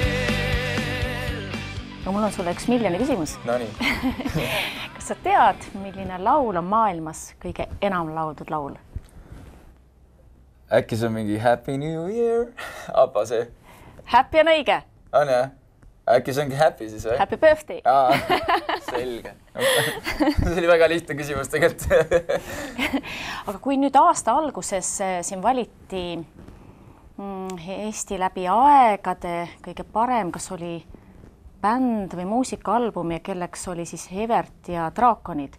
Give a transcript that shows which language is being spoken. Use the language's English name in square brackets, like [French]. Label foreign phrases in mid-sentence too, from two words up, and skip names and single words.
[Estonian] No mul on sulle 1 miljoni küsimus. No nii. Kas sa tead, milline laul on maailmas kõige enam lauldud laul? Äkki see on mingi Happy New Year? Appa see. Happy on õige. On jah? Äkki see ongi Happy siis või? Happy birthday. Selge. See oli väga lihtne küsimus tegelikult. Aga kui nüüd aasta alguses siin valiti Eesti läbi aegade kõige parem, kas oli bänd või muusikaalbum ja kelleks oli siis Evert ja Draakonid.